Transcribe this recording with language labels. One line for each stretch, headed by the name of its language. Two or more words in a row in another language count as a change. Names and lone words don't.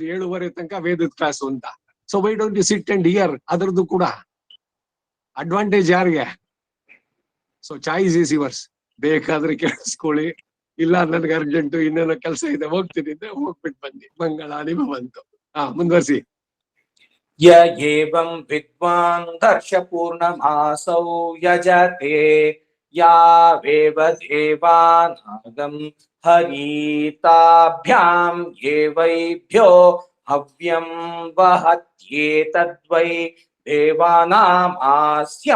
Kannada: 7:30 ತನಕ ವೇದದ ಕ್ಲಾಸು ಅಂತ.
English: so why don't you sit and hear?
Kannada: ಅದರದ್ದು ಕೂಡ ಅಡ್ವಾಂಟೇಜ್ ಯಾರಿಗೆ?
English: so choice is yours.
Kannada: ಬೇಕಾದ್ರೆ ಕೇಳಿಸ್ಕೊಳ್ಳಿ, ಇಲ್ಲ ನನ್ಗೆ ಅರ್ಜೆಂಟು ಇನ್ನೇನೋ ಕೆಲಸ ಇದೆ ಹೋಗ್ತೀನಿ ಅಂದ್ರೆ ಹೋಗ್ಬಿಟ್ಟು ಬಂದಿ ಮಂಗಳಾನಿಗೂ ಬಂತು. ಮುಂದುವರಿಸಿ.
Sanskrit: य एवं विद्वान् दर्शपूर्णमासौ यजते यावेव देवानागं हरिताभ्याम् एवैभ्यो हव्यं वहत्येतद्वै देवानामास्यं